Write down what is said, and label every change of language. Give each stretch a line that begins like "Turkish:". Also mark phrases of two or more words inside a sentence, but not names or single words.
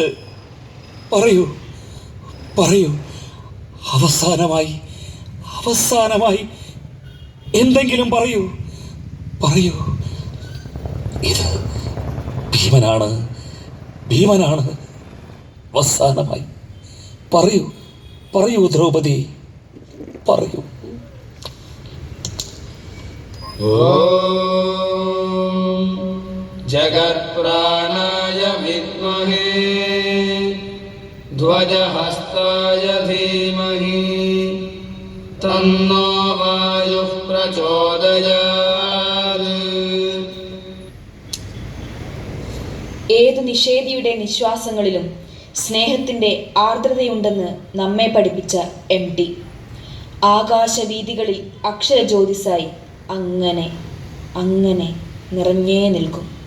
Malayalam: പറയൂ, പറയൂ, അവസാനമായി, അവസാനമായി എന്തെങ്കിലും പറയൂ, പറയൂ. ഇത് ഭീമനാണ്, ഭീമനാണ്. അവസാനമായി പറയൂ, പറയൂ ദ്രൗപദി, പറയൂ.
Sanskrit: जगत्प्राणाय विद्महे ध्वजहस्ताय धीमहि तन्नो वायुः प्रचोदयात्.
Malayalam: ഏതു നിഷേധിയുടെ നിശ്വാസങ്ങളിലും സ്നേഹത്തിൻ്റെ ആർദ്രതയുണ്ടെന്ന് നമ്മെ പഠിപ്പിച്ച MT ആകാശവീഥികളിൽ അക്ഷരജ്യോതിസായി അങ്ങനെ അങ്ങനെ നിറഞ്ഞേ നിൽക്കും.